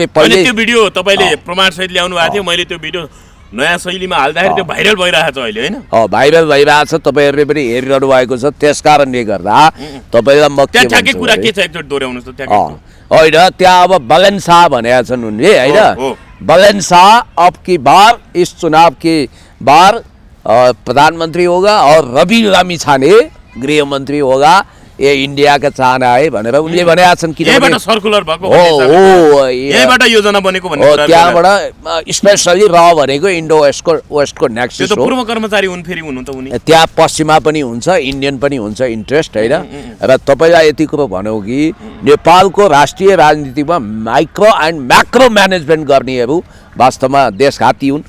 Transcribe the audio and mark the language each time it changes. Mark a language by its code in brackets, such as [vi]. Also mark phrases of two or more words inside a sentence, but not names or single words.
[ne] पहिले त्यो भिडियो तपाईँले प्रमाण सहित ल्याउनु भएको थियो, मैले त्यो भिडियो नयाँ शैलीमा हाल्दाखेरि त्यो भाइरल भइरहेको छ अहिले, होइन? भाइरल भइरहेको छ, तपाईँहरूले पनि हेरिरहनु भएको छ। त्यस कारणले गर्दा तपाईँलाई म के ठ्याक्कै कुरा के छ एकचोटि दोहोऱ्याउनुहोस् त। होइन, त्यहाँ अब बलेन शाह भनेका छन् उनले, होइन? [hi] बलेन शाह अब की बार इस चुनाव के बार प्रधानमन्त्री होगा और रवि लामिछाने गृह मन्त्री होगा, ए इंडिया का चाहना है [ne] भनेर उनले भनेका छन्। यहीबाट सर्कुलर भएको यहीबाट योजना बनेको भन्ने कुरा, त्यहाँबाट स्पेशली र भनेको इन्डो वेस्टको नेक्सस हो। पूर्व कर्मचारी हुन्, फेरि हुनु त उनी त्यहाँ पश्चिमा पनि हुन्छ, इन्डियन पनि हुन्छ इन्ट्रेस्ट, होइन? र तपाईँलाई यति कुरो भनौँ कि नेपालको राष्ट्रिय राजनीतिमा [en] micro and macro management [ne] गर्नेहरू वास्तवमा देशघाती हुन्।